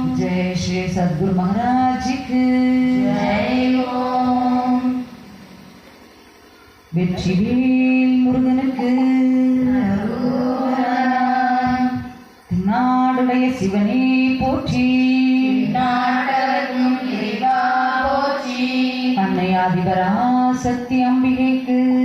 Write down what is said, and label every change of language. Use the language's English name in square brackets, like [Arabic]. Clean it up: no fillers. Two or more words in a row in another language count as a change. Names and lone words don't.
[Hindi] जय श्री सद्गुरु महाराज जी की जय ओम। [Tamil] வெற்றிவேல் முருகனுக்கு நாடுடைய சிவனே போற்றி, நாடகத்தும் இறைவா போற்றி, அன்னை ஆதிபராசக்தி அம்பிகைக்கு